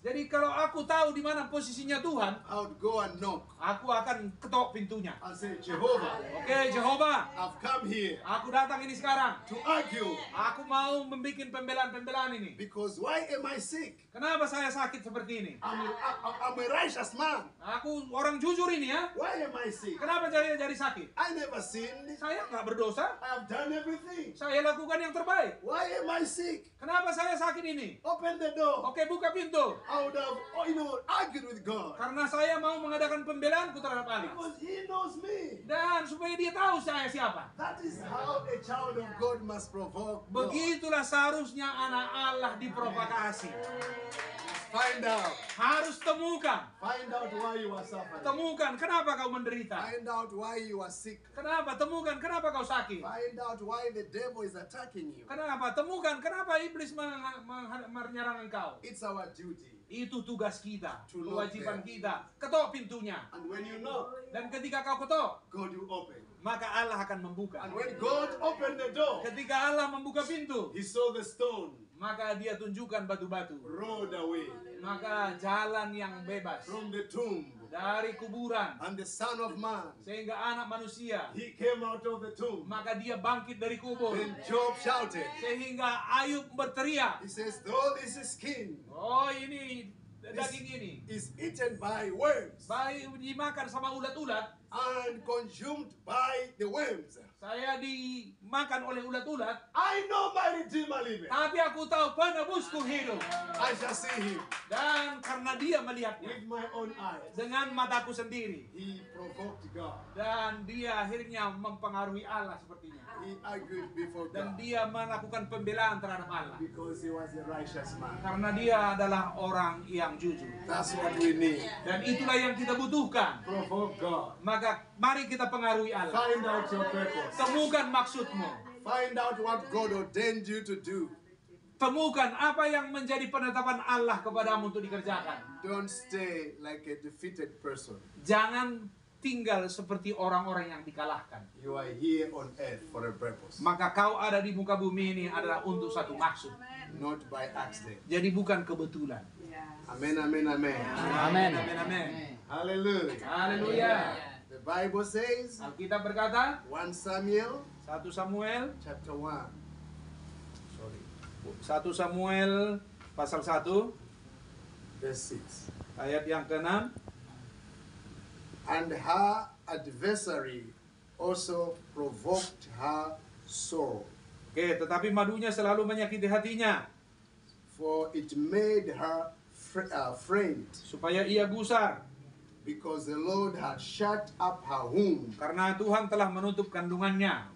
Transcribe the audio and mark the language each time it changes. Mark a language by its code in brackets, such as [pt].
[id] Jadi kalau aku tahu di mana posisinya Tuhan, [en] I would go and knock [id] aku akan ketok pintunya. [en] and say, Jehovah, [id] Oke, Jehovah, [en] I've come here [id] aku datang ini sekarang. [en] to argue. [id] Aku mau membuat pembelaan-pembelaan ini. [en] Because why am I sick? [id] Kenapa saya sakit seperti ini? [en] I'm a righteous man. [id] Aku orang jujur ini ya. [en] Why am I sick? [id] Kenapa saya jadi sakit? [en] I never sinned. [id] Saya nggak berdosa. [en] I have done everything. [id] Saya lakukan yang terbaik. [en] Why am I sick? [id] Kenapa saya sakit ini? [en] Open the door. [id] Oke, buka pintu. [en] I would have, argued with God. [id] Karena saya mau mengadakan pembelaanku terhadap Allah. [en] Because He knows me. [id] Dan supaya dia tahu saya siapa. [en] That is how a child of God must provoke God. [id] Begitulah seharusnya anak Allah diprovokasi. [en] Find out. [id] Harus temukan. [en] Find out why you are suffering. [id] Temukan kenapa kau menderita. [en] Find out why you are sick. [id] Kenapa? Temukan kenapa kau sakit. [en] Find out why the devil is attacking you. [id] Kenapa? Temukan kenapa iblis menyerang engkau. [en] It's our duty. [id] Itu tugas kita, [en] To knock [id] kewajiban [en] them. [id] kita. Ketok pintunya. [en] And when you knock, [id] Dan ketika kau ketok, [en] God will open. [id] maka Allah akan membuka. [en] And when God opened the door, [id] Ketika Allah membuka pintu, [en] He saw the stone [id] maka dia tunjukkan batu-batu. [en] rolled away [id] Maka jalan yang bebas [en] from the tomb. [id] dari kuburan [en] And the Son of Man, [id] sehingga anak manusia, [en] He came out of the tomb. [id] maka dia bangkit dari kubur. [en] Then Job shouted. [id] Sehingga Ayub berteriak, [en] He says, though this is skin, [id] oh ini daging ini [en] is eaten by worms [id] dimakan sama ulat-ulat, [en] and consumed by the worms. [id] saya dimakan oleh ulat-ulat, [en] I know my Redeemer liveth. [id] tapi aku tahu penebusku hidup. [en] I shall see him [id] Dan karena dia melihatnya [en] with my own eyes. [id] dengan mataku sendiri, [en] He provoked God. [id] dan dia akhirnya mempengaruhi Allah sepertinya. [en] He argued before [id] Dan [en] God [id] dia melakukan pembelaan terhadap Allah. [en] because he was a righteous man. [id] Karena dia adalah orang yang jujur. [en] That's what we need. [id] Dan itulah yang kita butuhkan. [en] Provoke God. [id] Maka mari kita pengaruhi Allah. [en] Find out your purpose. [id] Temukan maksudmu. [en] Find out what God ordained you to do. [id] Temukan apa yang menjadi penetapan Allah kepadamu untuk dikerjakan. [en] Don't stay like a defeated person. [id] Jangan tinggal seperti orang-orang yang dikalahkan. [en] You are here on earth for a purpose, [id] Maka kau ada di muka bumi ini adalah untuk satu maksud. [en] not by accident. [id] Jadi bukan kebetulan. [en] Amen, amen, amen. [id] Amin. Amin, amin. [en] Hallelujah. [id] Haleluya. [en] The Bible says, [id] Alkitab berkata, [en] 1 Samuel [id] 1 Samuel [en] chapter 1. Sorry. [id] 1 Samuel pasal 1 [en] Verse 6. [id] ayat yang ke-6. [en] And her adversary also provoked her soul, [id] Oke, tetapi madunya selalu menyakiti hatinya, [en] for it made her faint, [id] supaya ia gusar, [en] because the Lord had shut up her womb. [id] karena Tuhan telah menutup kandungannya.